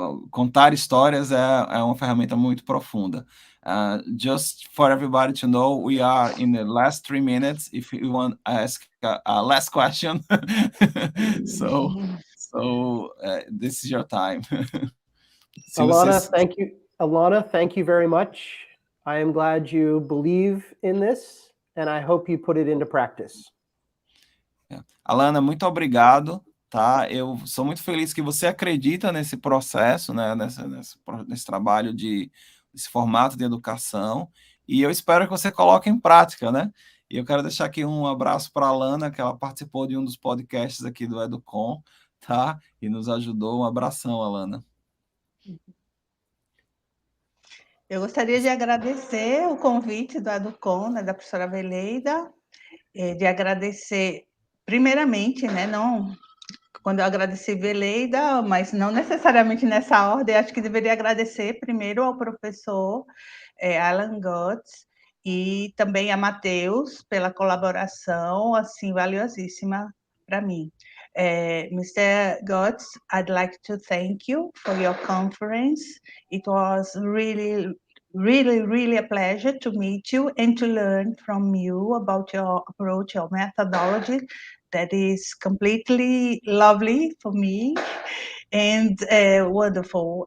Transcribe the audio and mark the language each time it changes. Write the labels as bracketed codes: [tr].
[pt] Contar histórias é uma ferramenta muito profunda. [en] Just for everybody to know, we are in the last 3 minutes. If you want to ask a last question, so this is your time. Alana, thank you. Alana, thank you very much. I am glad you believe in this, and I hope you put it into practice. [pt] Alana, muito obrigado. Tá? Eu sou muito feliz que você acredita nesse processo, né? nesse trabalho desse formato de educação, e eu espero que você coloque em prática, né? E eu quero deixar aqui um abraço para a Alana, que ela participou de um dos podcasts aqui do Educon, tá? E nos ajudou. Um abração, Alana. Eu gostaria de agradecer o convite do Educon, né, da professora Veleida, de agradecer, primeiramente, né, quando eu agradeci Veleida, mas não necessariamente nessa ordem, acho que deveria agradecer primeiro ao professor Alan Gotts e também a Matheus pela colaboração, assim, valiosíssima para mim. [en] Mr. Gotts, I'd like to thank you for your conference. It was really, really, really a pleasure to meet you and to learn from you about your approach, your methodology. That is completely lovely for me and wonderful.